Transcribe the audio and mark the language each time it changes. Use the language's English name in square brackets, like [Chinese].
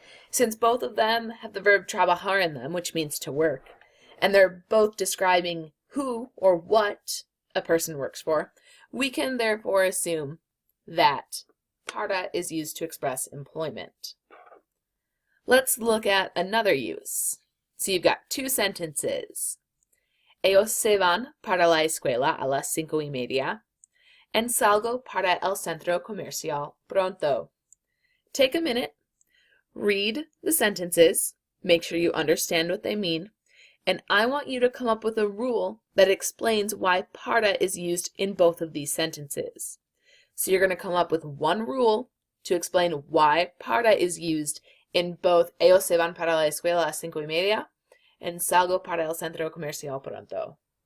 [English] Since both of them have the verb trabajar in them, which means to work, and they're both describing who or what a person works for, we can therefore assume that para is used to express employment. Let's look at another use. So you've got 2 sentences. [Spanish] Ellos se van para la escuela a las 5:30, [English] and [Spanish] salgo para el centro comercial pronto. [English] Take a minute. Read the sentences, make sure you understand what they mean, and I want you to come up with a rule that explains why para is used in both of these sentences. So you're going to come up with one rule to explain why para is used in both [Spanish] Ellos se van para la escuela a las 5:30 [English] and [Spanish] salgo para el centro comercial pronto.